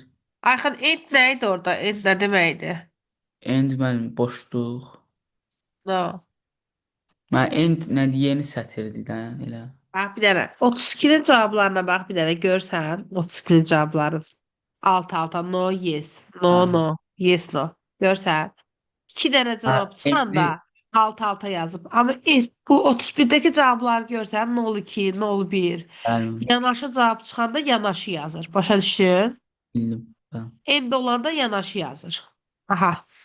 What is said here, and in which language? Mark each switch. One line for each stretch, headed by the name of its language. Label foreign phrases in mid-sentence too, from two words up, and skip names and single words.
Azerbaijani: Ayxan, end nə idi orada? End nə deməkdir? End müəllim boşluq.
English: No.
Azerbaijani: Mən end nədir? Yeni sətirdir də elə. Bax bir dənə. 32-nin cavablarına bax bir dənə görsən. 32-nin cavabları. Alt-alta
English: no, yes. No,
Azerbaijani: Ha.
English: no. Yes, no.
Azerbaijani: Görsən. 2 dənə cavab çıxanda alt-alta yazıb. Amma bu 31-dəki cavabları görsən. 02, 01. Bəli, Yanaşı cavab çıxanda yanaşı yazır. Başa düşdün? bildim. Bəli. End olanda yanaşı yazır. Aha.